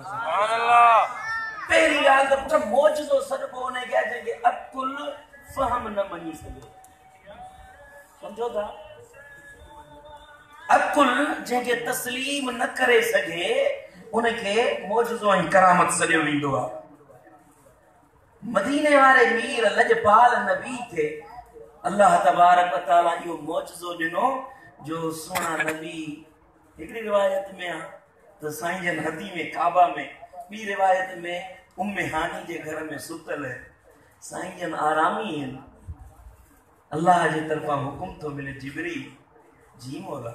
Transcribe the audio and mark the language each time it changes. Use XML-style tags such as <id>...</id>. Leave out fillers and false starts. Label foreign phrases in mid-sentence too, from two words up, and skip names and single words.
<sd>पहिरीं ॻाल्हि त पुट मौजज़ो सॾिबो उनखे आहे जंहिंखे अकुल फ़हम न मञी सघे। सम्झो था? अकुल जंहिंखे तस्लीम न करे सघे उनखे मौजज़ो ऐं करामत सॾियो वेंदो आहे। मदीने वारे मीर लजपाल नबी खे अल्लाह</sd> <ar>تبارك وتعالى</ar> <sd>इहो मौजज़ो ॾिनो जो सोना नबी, हिकिड़ी रिवायत में आहे त साईं जन हदी में काबा में, ॿी रिवायत में उम्मे हानी जे घर में सुतल साईं जन आरामी आहिनि। अल्लाह जी तरफ़ां हुकुम थो मिले, जिब्रील जी मौला।</sd>